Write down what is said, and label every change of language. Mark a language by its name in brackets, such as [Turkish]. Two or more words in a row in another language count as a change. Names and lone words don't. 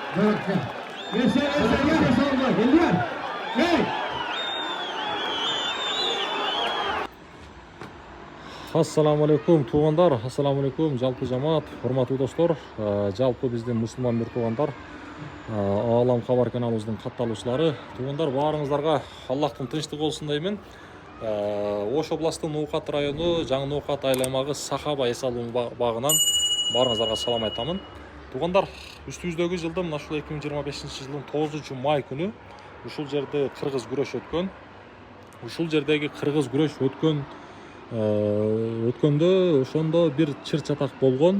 [Arabic] السلام عليكم [Kyrgyz] туғандар, [Arabic] السلام عليكم [Kyrgyz] жалпы жамаат, hormatly достор, жалпы біздің мұсылман бір туғандар, Алам хабар каналымыздың катталуучулары, туғандар барыңыздарға Аллахтың тынчтыгы болсын деймін. Ош областының Ноокат району, Жаңы Ноокат айланмагы Сахаба эсалуу багынан барыңыздарға салам айтамын. Туғандар, үстүбүздөгү жылдын мына ушул 2025 жылдын 9 май күнү ушул жерде кыргыз күрөш өткөн. Ушул жердеги кыргыз күрөш өткөндө ошондо бир чыр чатак болгон.